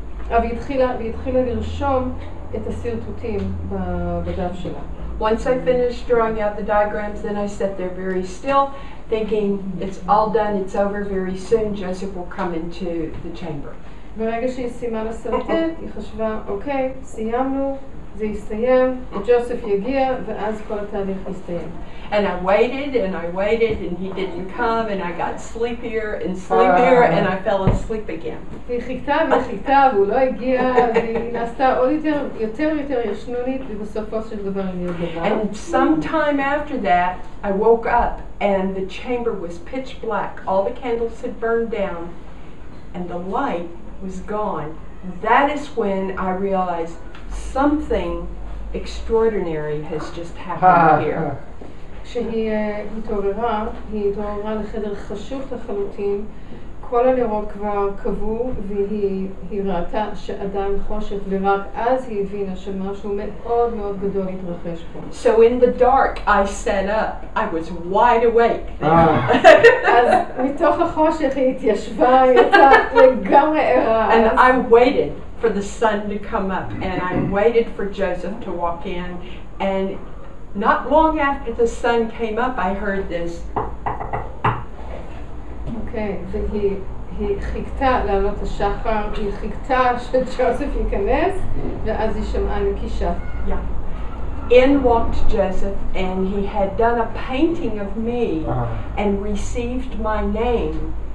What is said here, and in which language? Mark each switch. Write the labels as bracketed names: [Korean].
[Hebrew] והיא התחילה לרשום את הסרטוטים בדף שלה. [English] Once I finished drawing out the diagrams, then I sat there very still, thinking it's all done, it's over, very soon Joseph will come into the chamber. [Hebrew] ברגע שהיא סיימה לסרטט, היא חשבה, אוקיי, סיימנו, זה יסתיים, ג'וסף יגיע, ואז כל התהליך יסתיים. [English] And I waited and he didn't come and I got sleepier and I fell asleep again. [Hebrew] והיא חיכתה והוא לא הגיע, והיא נעשתה עוד יותר ישנונית, ובסופו של דבר היא נרגעה. [English] And sometime after that, I woke up and the chamber was pitch black. All the candles had burned down and the light was gone. That is when I realized something extraordinary has just happened here. [Hebrew] כשהיא התעוררה לחדר חשוך לחלוטין, כל הנרות כבר קבעו והיא ראתה שעדיין חושך, ורק אז היא הבינה שמשהו מאוד מאוד גדול התרחש פה. [English] So in the dark I sat up. I was wide awake. [Hebrew] אז מתוך החושך היא התיישבה, היא הייתה לגמרי ערה. [English] And I waited for the sun to come up and I waited for Joseph to walk in, and not long after the sun came up I heard this. [Hebrew] אוקיי, והיא חיכתה לעלות השחר, היא חיכתה שג'וסף ייכנס, ואז היא שמעה נקישה. [English] Yeah. In walked Joseph and he had done a painting of me and received my name.